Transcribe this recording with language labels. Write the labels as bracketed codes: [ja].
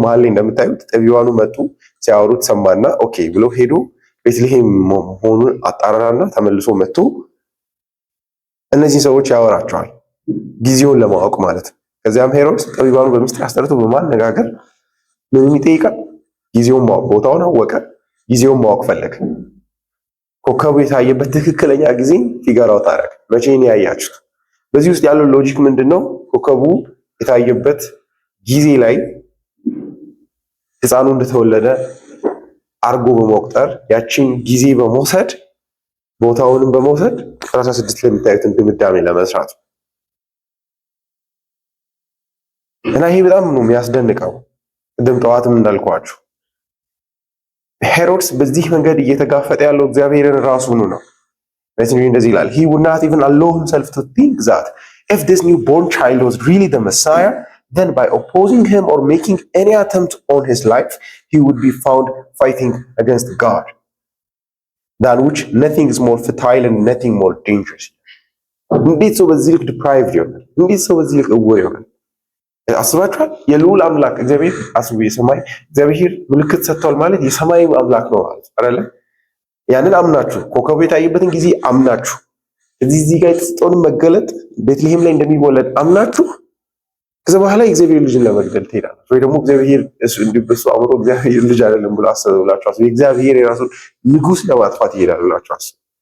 [am] መሀል ላይ እንደምታዩት ጠቢባኑ መጡ፣ ሲያወሩት ሰማና ኦኬ ብሎ ሄዶ ቤትልሔም መሆኑን አጣራና ተመልሶ መጥቶ እነዚህ ሰዎች ያወራቸዋል፣ ጊዜውን ለማወቅ ማለት ነው። ከዚያም ሄሮድስ ጠቢባኑ በምስጢር አስጠርቶ በማነጋገር ምን ይጠይቃል? ጊዜውን ማወቅ፣ ቦታውን አወቀ፣ ጊዜውን ማወቅ ፈለገ። ኮከቡ የታየበት ትክክለኛ ጊዜ ፊገር አውት አደረገ። መቼ ነው ያያችሁት? በዚህ ውስጥ ያለው ሎጂክ ምንድነው? ኮከቡ የታየበት ጊዜ ላይ ሕፃኑ እንደተወለደ አርጎ በመቁጠር ያችን ጊዜ በመውሰድ ቦታውንም በመውሰድ 16 ላይ የሚታዩትን ድምዳሜ ለመስራት እና ይሄ በጣም ነው የሚያስደንቀው። ቅድም ጠዋትም እንዳልኳችሁ ሄሮድስ በዚህ መንገድ እየተጋፈጠ ያለው እግዚአብሔርን ራሱን ነው። እንደዚህ ይላል [en] he would not even allow himself to think that if this newborn child was really the Messiah, then by opposing him or making any attempt on his life, he would be found fighting against God, than which nothing is more futile and nothing more dangerous. [am] እንዴት ሰው በዚህ ልክ deprived ይሆናል? እንዴት ሰው በዚህ ልክ እውር ይሆናል? አስባችኋል? የልዑል አምላክ እግዚአብሔር አስቡ፣ የሰማይ እግዚአብሔር ምልክት ሰጥቷል ማለት የሰማይ አምላክ ነው ማለት አይደለ? ያንን አምናችሁ ኮከቡ የታየበትን ጊዜ አምናችሁ እዚህ ጋር የተሰጠውን መገለጥ ቤትልሔም ላይ እንደሚወለድ አምናችሁ ከዛ በኋላ የእግዚአብሔር ልጅን ለመግደል ትሄዳላችሁ ወይ ደግሞ እግዚአብሔር እንዲበሱ አምሮ እግዚአብሔር ልጅ አይደለም ብሎ አሰበ ብላችሁ አስቡ። እግዚአብሔር የራሱን ንጉስ ለማጥፋት ይሄዳል ብላችሁ አስቡ።